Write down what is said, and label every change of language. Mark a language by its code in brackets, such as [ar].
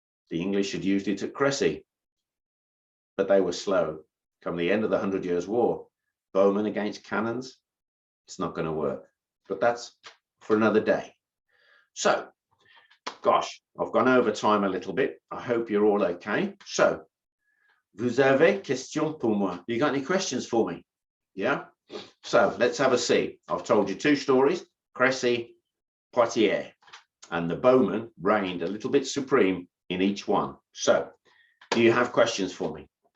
[en] The English had used it at Crecy, but they were slow. Come the end of the 100 Years' War, bowmen against cannons, it's not going to work. But that's for another day. So, gosh, I've gone over time a little bit. I hope you're all okay. [fr] So, vous avez question pour moi? [en] You got any questions for me? Yeah? So, let's have a see. I've told you two stories, Crecy, Poitiers, and the bowmen reigned a little bit supreme in each one. So, do you have questions for me?